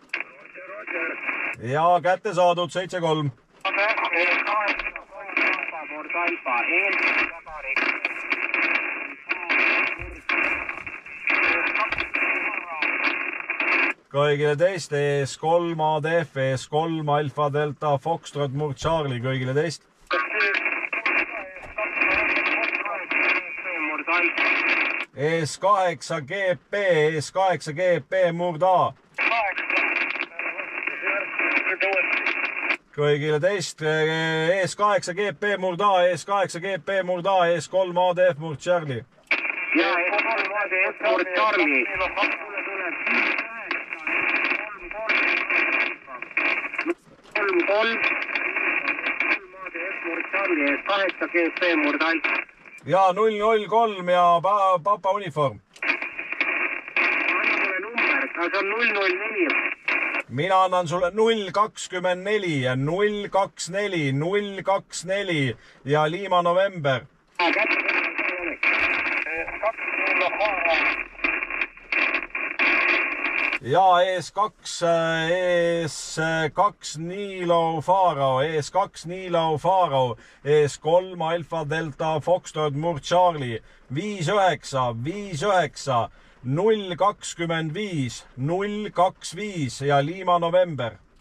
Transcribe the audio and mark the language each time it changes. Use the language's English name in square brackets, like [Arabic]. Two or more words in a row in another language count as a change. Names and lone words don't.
[Estonian] Ja kätte saadud 7-3. Kõigile teist, ES3 ADF, ES3 Alfa Delta Foxtrot Murd Charlie, kõigile teist. ES8 GP Murd A. Kõigile teist, ES8 GP Murd A, ES8 GP Murd A, ES3 ADF Murd Charlie. ja kolmaade F-Mord Charlie. kolmaade F-Mord Charlie ees 8 GP Murd Alfa. ja 003 ja papa uniform. Anna mulle number, see on 004. Mina annan sulle 024 ja 024, 024 ja Lima November. Ja ES2 Nilo Faro, ES2 Nilo Faro, ES3 Alfa Delta Foxtrot Murd Charlie, 59, 59, 025, 025 ja Lima November.